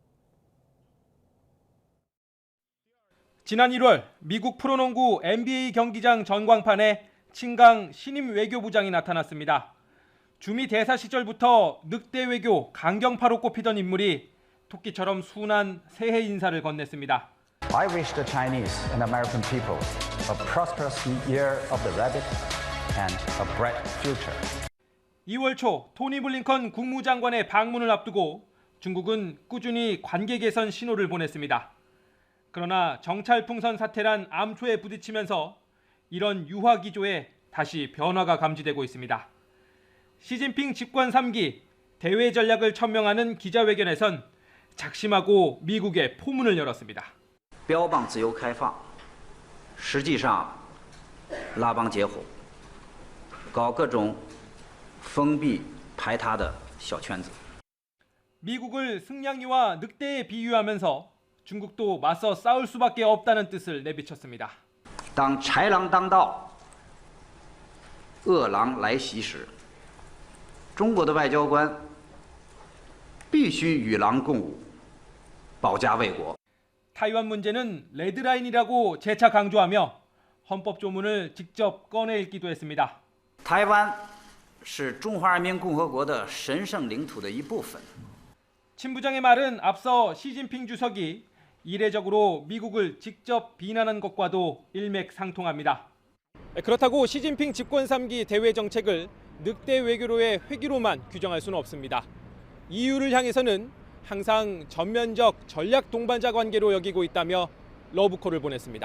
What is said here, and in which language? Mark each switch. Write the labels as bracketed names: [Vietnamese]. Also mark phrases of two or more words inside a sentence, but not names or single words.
[Korean] 지난 1월 미국 프로농구 NBA 경기장 전광판에 친강 신임 외교부장이 나타났습니다. 주미 대사 시절부터 늑대 외교 강경파로 꼽히던 인물이 토끼처럼 순한 새해 인사를 건넸습니다. [English] I wish the Chinese and American people a prosperous year of the rabbit and a bright future. [Korean] 2월 초 토니 블링컨 국무장관의 방문을 앞두고 중국은 꾸준히 관계 개선 신호를 보냈습니다. 그러나 정찰풍선 사태란 암초에 부딪히면서 이런 유화 기조에 다시 변화가 감지되고 있습니다. 시진핑 집권 3기 대외 전략을 천명하는 기자회견에선 작심하고 미국에 포문을 열었습니다. [Chinese] 标榜自由开放，实际上拉帮结伙，搞各种封闭排他的小圈子。 [Korean] 미국을 승냥이와 늑대에 비유하면서 중국도 맞서 싸울 수밖에 없다는 뜻을 내비쳤습니다. [Chinese] 当豺狼当道，恶狼来袭时，中国的外交官必须与狼共舞，保家卫国。 [Korean] 타이완 문제는 레드라인이라고 재차 강조하며 헌법 조문을 직접 꺼내 읽기도 했습니다. [Chinese] 台湾是中华人民共和国的神圣领土的一部分。 [Korean] 친 부장의 말은 앞서 시진핑 주석이 이례적으로 미국을 직접 비난한 것과도 일맥상통합니다. 그렇다고 시진핑 집권 3기 대외 정책을 늑대 외교로의 회귀로만 규정할 수는 없습니다. EU를 향해서는 항상 전면적 전략 동반자 관계로 여기고 있다며 러브콜을 보냈습니다.